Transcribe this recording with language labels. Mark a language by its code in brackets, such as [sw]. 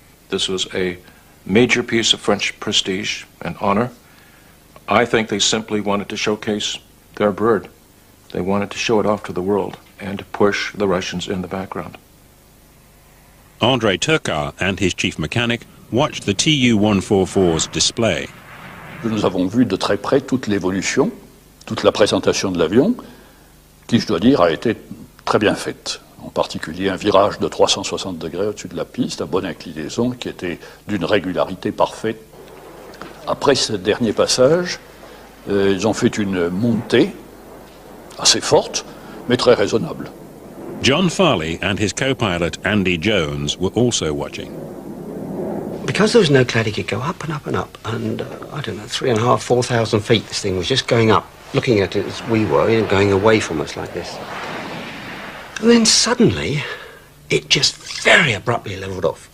[en] This was a major piece of French prestige and honor. I think they simply wanted to showcase their bird. They wanted to show it off to the world and to push the Russians in the background. André Turcat and his chief mechanic watched the Tu-144's display. [fr] Nous avons vu de très près toute l'évolution, toute la présentation de l'avion, qui, je dois dire, a été très bien faite. En particulier un virage de 360 degrés au-dessus de la piste, à bonne inclinaison, qui était d'une régularité parfaite. Après ce dernier passage, ils ont fait une montée assez forte, mais très raisonnable. [en] John Farley and his co-pilot Andy Jones were also watching. Because there was no cloud, he could go up and up and up, and I don't know, 3,500, 4,000 feet this thing was just going up, looking at it as we were, going away from us like this. And then suddenly, it just very abruptly leveled off.